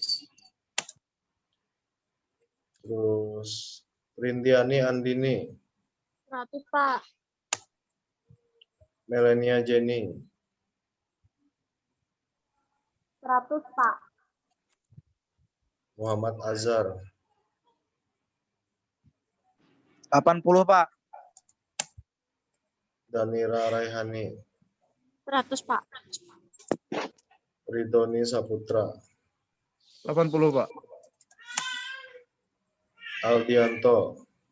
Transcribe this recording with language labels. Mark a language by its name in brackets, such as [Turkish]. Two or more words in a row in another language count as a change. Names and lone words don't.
[Indonesian] terus Rindiani Andini. 100, Pak. Melania Jenny. 100, Pak. Muhammad Azhar. 80, Pak. Danira Raihani. 100, Pak. Ridhoni Saputra. 80, Pak. Aldianto.